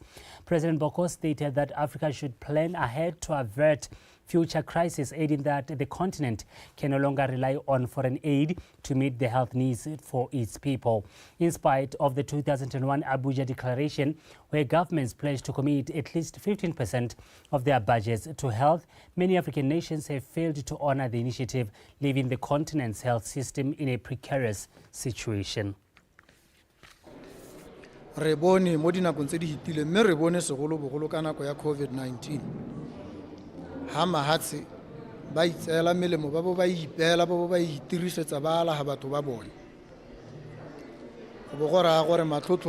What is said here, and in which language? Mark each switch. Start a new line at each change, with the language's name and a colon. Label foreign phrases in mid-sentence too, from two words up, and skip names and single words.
English: President Boko stated that Africa should plan ahead to avert future crises, aiding that the continent can no longer rely on foreign aid to meet the health needs for its people. In spite of the 2001 Abuja Declaration, where governments pledged to commit at least 15% of their budgets to health, many African nations have failed to honor the initiative, leaving the continent's health system in a precarious situation.
Tswana: Re bone mo dinakong tse di hitile mme re bone segolobogolo ka nako ya COVID-19 ha mahatse ba itseela melemo ba bo ba ipela ba bo ba itirisetsa ba ala ha batho ba bone go go ra gore matlotlo